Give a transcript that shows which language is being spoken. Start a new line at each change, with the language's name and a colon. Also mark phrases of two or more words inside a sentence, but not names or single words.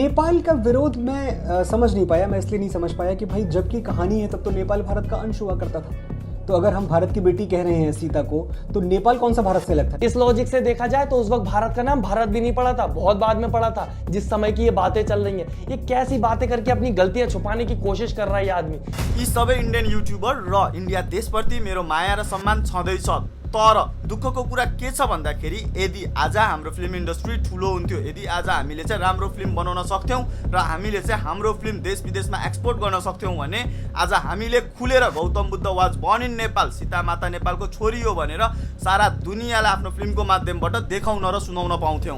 Hindi: नेपाल का विरोध मैं समझ नहीं पाया, मैं इसलिए नहीं समझ पाया कि भाई जबकि कहानी है तब तो नेपाल भारत का अंश हुआ करता था, तो अगर हम भारत की बेटी कह रहे हैं सीता को, तो नेपाल कौन सा भारत से अलग था? इस लॉजिक से देखा जाए तो उस वक्त भारत का नाम भारत भी नहीं पड़ा था, बहुत बाद में पड़ा था, जिस समय की ये बातें चल रही हैं। ये कैसी बातें करके अपनी गलतियां छुपाने की कोशिश कर रहा है ये आदमी।
Nepali: यी सबै
English: Indian YouTuber
Nepali: र इन्डिया देशप्रति मेरो माया र सम्मान छँदैछ, तर दुःखको कुरा के छ भन्दाखेरि यदि आज हाम्रो
English: film industry
Nepali: ठुलो हुन्थ्यो, यदि आज हामीले चाहिँ राम्रो फिल्म बनाउन सक्थ्यौँ र हामीले चाहिँ हाम्रो फिल्म देश विदेशमा एक्सपोर्ट गर्न सक्थ्यौँ भने आज हामीले खुलेर गौतम बुद्ध
English: was born in
Nepali: नेपाल, सीता माता नेपालको छोरी हो भनेर सारा दुनियाँलाई आफ्नो फिल्मको माध्यमबाट देखाउन र सुनाउन पाउँथ्यौँ।